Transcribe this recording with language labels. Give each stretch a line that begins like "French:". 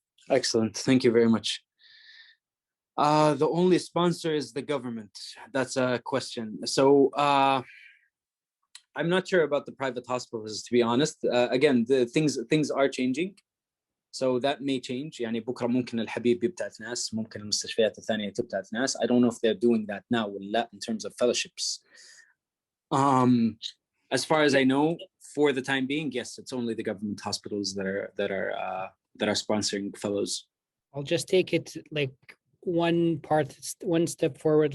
English: Excellent. Thank you very much. The only sponsor is the government. That's a question. So I'm not sure about the private hospitals, to be honest. Again, the things are changing. So that may change.
Arabic: يعني بكرة ممكن الحبيب يبتعث ناس، ممكن المستشفيات الثانية تبتعث ناس.
English: I don't know if they're doing that now in terms of fellowships. As far as I know, for the time being, yes, it's only the government hospitals that are sponsoring fellows. I'll just take it like one step forward.